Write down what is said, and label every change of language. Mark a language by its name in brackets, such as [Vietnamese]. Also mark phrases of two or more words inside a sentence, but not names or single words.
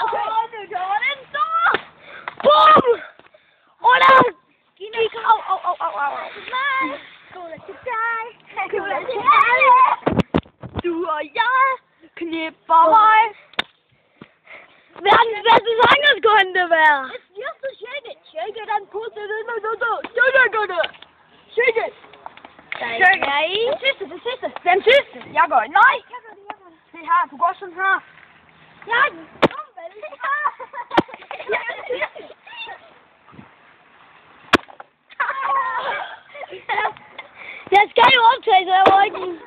[Danish] Boom! Og der gik au. Du og jeg knipper mig. Verdens bedste sanger skulle det være. [English] Yes, shake it. Shake it and put it in the Shake it. [Danish] Den sidste. Den sidste. Jeg gør. Nej. Se her, du går sådan her. Ja. Jeg skal jo optage, så jeg må ikke...